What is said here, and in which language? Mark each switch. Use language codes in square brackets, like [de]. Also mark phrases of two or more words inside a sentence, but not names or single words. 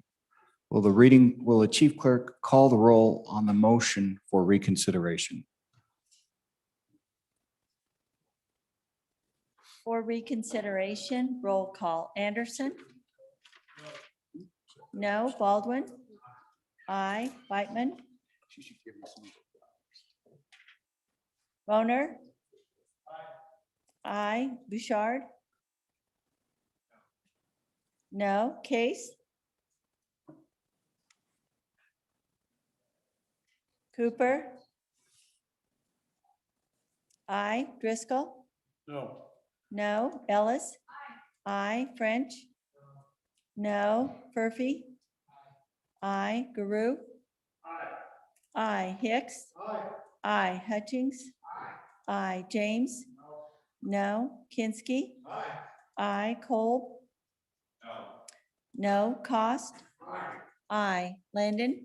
[en] Will the chief clerk call the roll on the motion for reconsideration? For reconsideration, roll call. Anderson? No. Baldwin? Aye. Whitman? Boner? Aye. Bouchard? No. Case? Cooper? Aye. Driscoll? No. No. Ellis? Aye. French? No. Furphy? Aye. Guru? Aye. Hicks? Aye. Hutchings? Aye. James? No. Kinsky? Aye. Kolb? No. Cost? Aye. Landon?